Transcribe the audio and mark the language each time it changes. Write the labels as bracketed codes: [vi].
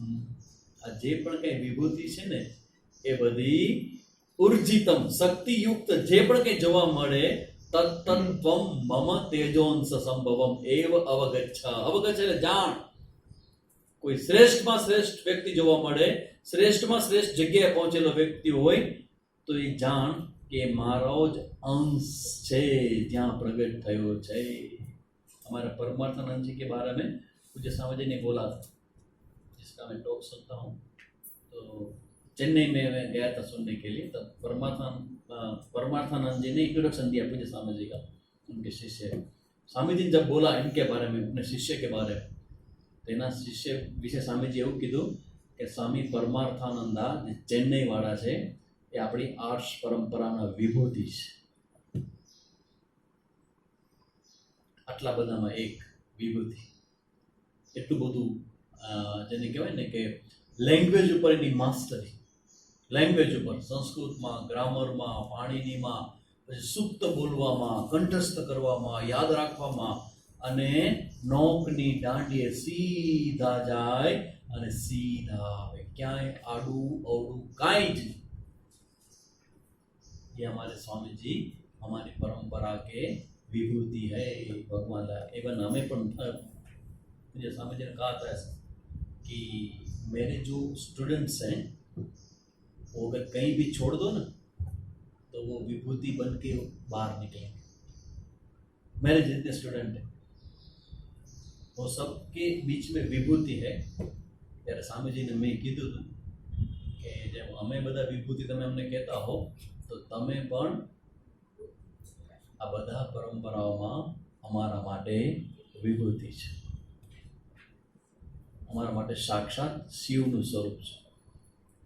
[gu] આ જે પણ કઈ વિભૂતિ છે ને એ બધી ઉર્જિતમ શક્તિયુક્ત જે પણ કઈ જોવા મળે, [sa] તત્તત્વમ મમ તેજોંશ સંભવમ એવ અવગચ્છ. [gu] અવગચ્છ એટલે જાણ. કોઈ શ્રેષ્ઠમાં શ્રેષ્ઠ વ્યક્તિ જોવા મળે, શ્રેષ્ઠમાં શ્રેષ્ઠ જગ્યાએ પહોંચેલો વ્યક્તિ હોય તો એ જાણ કે મારો જ અંશ છે જ્યાં પ્રગટ થયો છે. [hi] हमारे परमार्थानंद जी के बारे में मुझे समझ नहीं बोला था, जिसका मैं टॉक सुनता हूँ. तो चेन्नई में मैं गया था सुनने के लिए. तब परमार्थानंद जी ने इंट्रोडक्शन दिया मुझे स्वामी जी का, उनके शिष्य. स्वामी जी जब बोला इनके बारे में, अपने शिष्य के बारे में, तो एना शिष्य विषय स्वामी जी [gu] એવું કીધું કે સ્વામી પરમાર્થાનંદા જે ચેન્નઈ વાળા છે એ આપણી આર્ષ પરંપરાના વિભૂતિ છે. આટલા બધામાં એક વિભૂતિ. એટલું બધું જેને કહેવાય ને કે લેંગ્વેજ ઉપર એની માસ્ટરી, લેંગ્વેજ ઉપર, સંસ્કૃતમાં, ગ્રામરમાં, પાણીનીમાં, પછી સુક્ત બોલવામાં, કંઠસ્થ કરવામાં, યાદ રાખવામાં, અને નોકની દાંડીએ સીધા જાય અને સીધા આવે, ક્યાંય આડું અવડું કાંઈ જ નહીં. [hi] ये हमारे स्वामी जी हमारी परंपरा के विभूति है. भगवान इवन हमें पण मुझे स्वामी जी ने कहा था ऐसा कि मेरे जो स्टूडेंट्स हैं वो अगर कहीं भी छोड़ दो ना तो वो विभूति बन के बाहर निकलेंगे. मेरे जितने स्टूडेंट है वो सबके बीच में विभूति है। [gu] ત્યારે સ્વામીજીને મેં કીધું હતું કે જેમ અમે બધા વિભૂતિ તમે અમને કહેતા હો તો તમે પણ આ બધા પરંપરાઓમાં અમારા માટે વિભૂતિ છે, અમારા માટે સાક્ષાત શિવનું સ્વરૂપ છે।